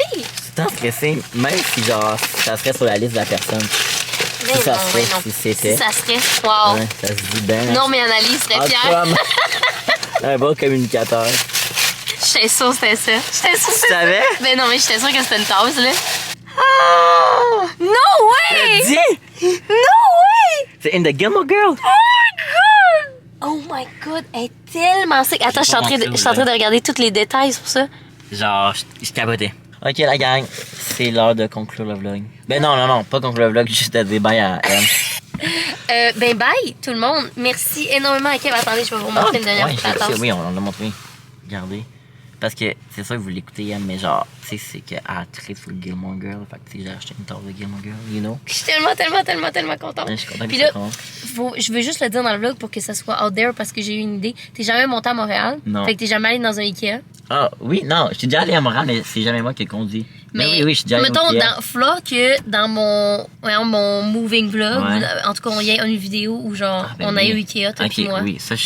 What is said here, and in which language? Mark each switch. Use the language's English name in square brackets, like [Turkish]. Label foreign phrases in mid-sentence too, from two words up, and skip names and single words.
[French] Tout le temps stressé, même si, genre, ça serait sur la liste de la personne. Mais Si ça non, serait, mais non. si c'était. Si ça serait. Wow. Ouais, ça se dit bien. Non, mais Annalise serait fière. Un bon communicateur. J'étais sûre que c'était ça. J'étais sûre que c'était ça. savais? Ben non, mais j'étais sûre que c'était une tasse, là. [English] Ah! No way! [French] Dis! [English] No way! [French] C'est [English] in the [French] Gilmore Girl! [English] Oh my god, [French] elle est tellement sick. Attends, je suis en train Pas de, de regarder tous les détails sur ça. Genre, je capotais. Ok, la gang, c'est l'heure de conclure le vlog. Ben non, pas conclure le vlog, juste à dire bye à elle. Ben bye, tout le monde. Merci énormément à Kev. Attendez, je vais vous montrer une dernière ouais, fois la tasse. oui, on l'a montré. Regardez. Parce que c'est sûr que vous l'écoutez, mais genre, tu sais, c'est qu'elle a trait sur le Gilmore Girl. Fait que tu sais, j'ai acheté une tasse de Gilmore Girl, [English] you know. [French] Je suis tellement contente. Ouais, je suis content que Puis ça là, compte. je veux juste le dire dans le vlog pour que ça soit [English] out there [French] parce que j'ai eu une idée. T'es jamais monté à Montréal? Non. Fait que t'es jamais allé dans un Ikea? Ah, oui, non, je suis déjà allé à Montréal, mais c'est jamais moi qui ai conduit. Mais oui, je suis déjà allé mettons, au Ikea. dans Fla, que dans mon [English] moving vlog, [French] Ouais. ou, en tout cas, il y a une vidéo où genre, Ah, ben on a oui. eu Ikea, toi Ok, puis moi. oui, ça, je suis